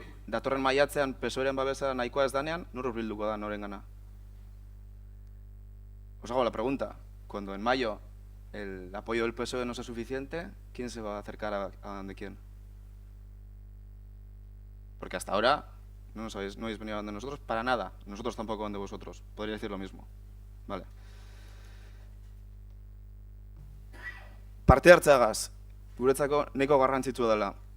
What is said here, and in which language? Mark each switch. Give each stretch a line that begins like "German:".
Basque: Datorren maiatzean, PSOEren babesa nahikoa ez danean, nor hurbilduko da noren gana?
Spanish: Os hago la pregunta, cuando en mayo el apoyo del PSOE no sea suficiente, ¿quién se va a acercar a donde quién? Porque hasta ahora no habéis venido a donde nosotros para nada, nosotros tampoco donde vosotros, podría decir lo mismo. Vale.
Basque: Parte hartzeagaz, guretzako nahiko garrantzitsua dela.